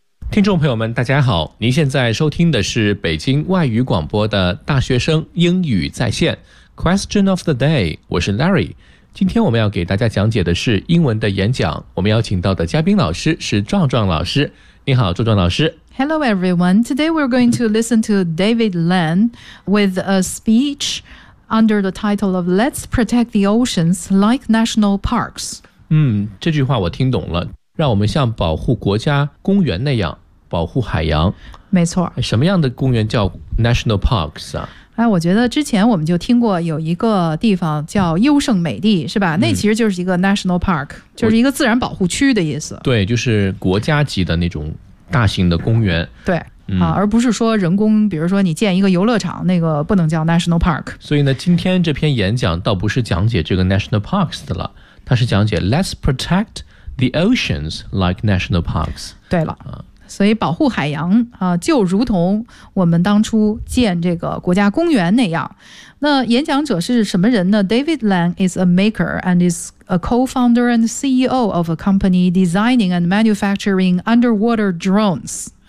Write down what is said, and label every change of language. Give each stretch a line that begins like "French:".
Chinese: 听众朋友们大家好，您现在收听的是北京外语广播的大学生英语在线
English: Question of the day，
Chinese: 我是 Larry。今天我们要给大家讲解的是英文的演讲，我们邀请到的嘉宾老师是壮壮老师。你好壮壮老师。
English: Hello everyone, today we're going to listen to David Len with a speech under the title of Let's Protect the Oceans Like National Parks。
Chinese: 这句话我听懂了，让我们像保护国家公园那样保护海洋。没错。什么样的公园叫 National Parks 啊？哎，我觉得之前我们就听过有一个地方叫优胜美地，是吧？那其实就是一个 National Park，就是一个自然保护区的意思。对，就是国家级的那种大型的公园。对。而不是说人工，比如说你建一个游乐场，那个不能叫 National Park。所以呢，今天这篇演讲倒不是讲解这个 National Parks 的了，它是讲解
English: Let's Protect the oceans like national parks。
Chinese: 对了，所以保护海洋就如同我们当初建这个国家公园那样。那演讲者是什么人呢？
English: David Len is a maker and is a co-founder and CEO of a company designing and manufacturing underwater drones。